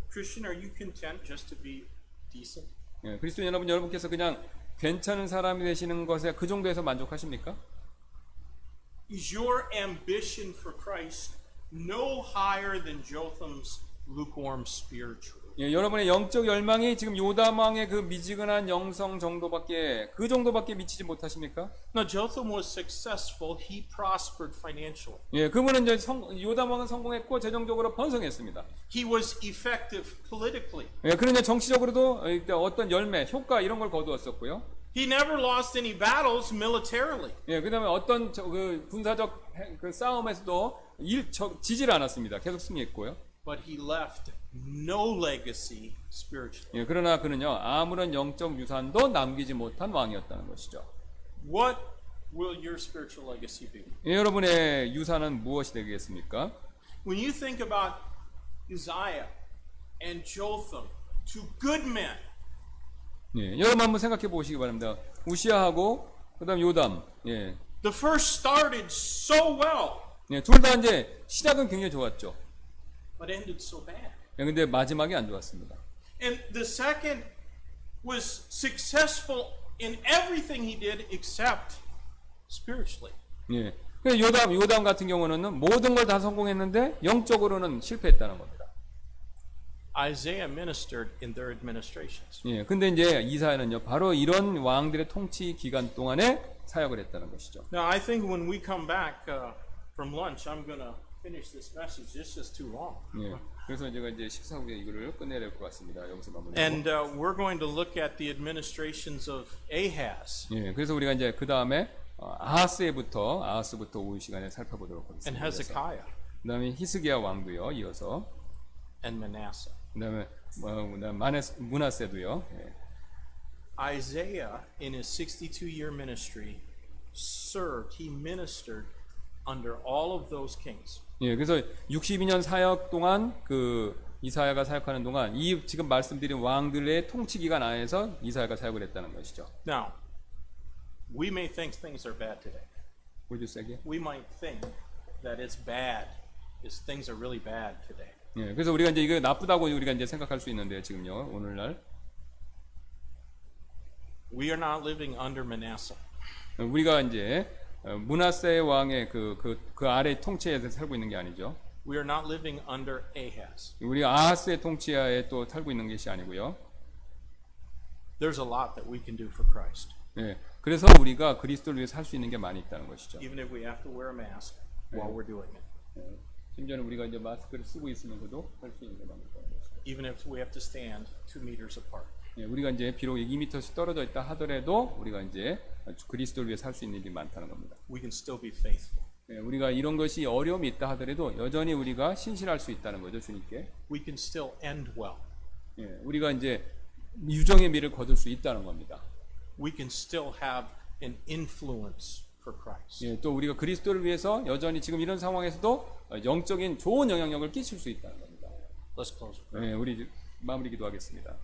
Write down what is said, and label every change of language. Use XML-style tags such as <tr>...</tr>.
<en>Christian, are you content just to be decent?</en> <ko>예, 그리스도인 여러분께서 그냥 괜찮은 사람이 되시는 것에 그 정도에서 만족하십니까?</ko> <en>Is your ambition for Christ no higher than Jotham's lukewarm spiritual?</en> <ko>예, 여러분의 영적 열망이 지금 요담 왕의 그 미지근한 영성 정도밖에 그 정도밖에 미치지 못하십니까?</ko> <en>Now, Jotham was successful. He prospered financially.</en> <ko>예, 그분은 이제 요담 왕은 성공했고 재정적으로 번성했습니다.</ko> <en>He was effective politically.</en> <ko>예, 그런데 정치적으로도 어떤 열매, 효과 이런 걸 거두었었고요.</ko> <en>He never lost any battles militarily.</en> <ko>예, 그다음에 어떤 그 군사적 그 싸움에서도 지질 않았습니다. 계속 승리했고요.</ko> <en>But he left no legacy spiritually.</en> <ko>예, 그러나 그는요 아무런 영적 유산도 남기지 못한 왕이었다는 것이죠.</ko> <en>What will your spiritual legacy be?</en> <ko>예, 여러분의 유산은 무엇이 되겠습니까?</ko> <en>When you think about Uzziah and Jotham, two good men,</en> <ko>예, 여러분 한번 생각해 보시기 바랍니다. 우시아하고 그다음 요담, 예,</ko> <en>the first started so well,</en> <ko>예, 둘 다 이제 시작은 굉장히 좋았죠.</ko> <en>but ended so bad.</en> <ko>예, 근데 마지막이 안 좋았습니다.</ko> <en>And the second was successful in everything he did except spiritually.</en> <ko>예, 그 요담 같은 경우는 모든 걸 다 성공했는데 영적으로는 실패했다는 겁니다.</ko> <en>Isaiah ministered in their administrations.</en> <ko>예, 근데 이제 이사야는요 바로 이런 왕들의 통치 기간 동안에 사역을 했다는 것이죠.</ko> <en>Now, I think when we come back from lunch, I'm going to finish this message. It's just too long.</en> <ko>예, 그래서 제가 이제 식사 후에 이거를 끝내야 될 것 같습니다. 여기서 마무리.</ko> <en>And we're going to look at the administrations of Ahaz</en> <ko>예, 그래서 우리가 이제 그 다음에 아하스부터 오후 시간에 살펴보도록</ko> <en>and</en> <ko>하겠습니다.</ko> <en>Hezekiah</en> <ko>그다음에 히스기야 왕도요. 이어서</ko> <en>and Manasseh.</en> <ko>그다음에 므낫세도요. 예.</ko> <en>Isaiah, in his 62-year ministry, he ministered under all of those kings.</en> <ko>예, 그래서 62년 사역 동안 그 이사야가 사역하는 동안 이 지금 말씀드린 왕들의 통치 기간 안에서 이사야가 사역을 했다는 것이죠.</ko> <en>Now, we may think things are bad today. Would you say again? We might think that it's bad, things are really bad today.</en> <ko>예, 그래서 우리가 이제 이거 나쁘다고 우리가 이제 생각할 수 있는데 지금요 오늘날</ko> <en>We are not living under Manasseh.</en> <ko>우리가 이제 므낫세 왕의 그 아래 통치에서 살고 있는 게 아니죠.</ko> <en>We are not living under Ahaz.</en> <ko>우리 아하스의 통치하에 또 살고 있는 것이 아니고요.</ko> <en>There's a lot that we can do for Christ.</en> <ko>예, 그래서 우리가 그리스도를 위해 살 수 있는 게 많이 있다는 것이죠.</ko> <en>Even if we have to wear a mask while we're doing it.</en> <ko>예, 심지어는 우리가 이제 마스크를 쓰고 있으면서도 할 수 있는 게 많이 있다는 것이죠.</ko> <en>Even if we have to stand 2 meters apart.</en> <ko>예, 우리가 이제 비록 2m씩 떨어져 있다 하더라도 우리가 이제 그리스도를 위해 살 수 있는 일이 많다는 겁니다.</ko> <en>We can still be faithful.</en> <ko>예, 우리가 이런 것이 어려움이 있다 하더라도 여전히 우리가 신실할 수 있다는 거죠, 주님께.</ko> <en>We can still end well.</en> <ko>예, 우리가 이제 유정의 미를 거둘 수 있다는 겁니다.</ko> <en>We can still have an influence for Christ.</en> <ko>예, 또 우리가 그리스도를 위해서 여전히 지금 이런 상황에서도 영적인 좋은 영향력을 끼칠 수 있다는 겁니다.</ko> <en>Let's close.</en> <ko>예, 우리 마무리 기도하겠습니다.</ko>